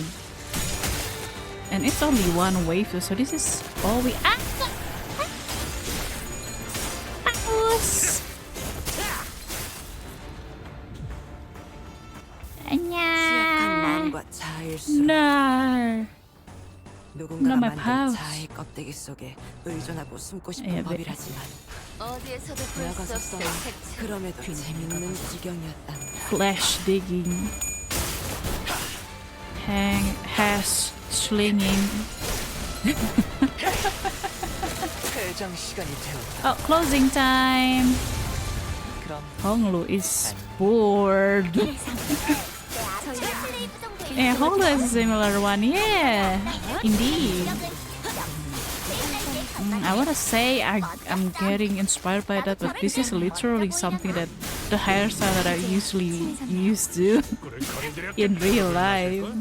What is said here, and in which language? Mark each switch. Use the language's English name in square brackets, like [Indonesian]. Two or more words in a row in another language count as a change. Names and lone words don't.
[English] And it's only one wave, so this is all we. No. [Korean] 누군가가 [English] my [Korean] 만든 [English] pouch. [Korean] 자의 껍데기 속에 의존하고 숨고 싶은 [English] Yeah, [Korean] 법이라지만 어디에서도 볼 수 없을 그럼에도 재밌는 지경이었다. [English] Flash digging. Hash slinging. [Korean] 퇴장 시간이 되었다. [English] Oh, closing time. [Korean] 그럼 [English] Honglu is bored. Yeah, Honglu has a similar one. Yeah, indeed. I wanna say I'm getting inspired by that, but this is literally something that the hairstyle that I usually used to in real life.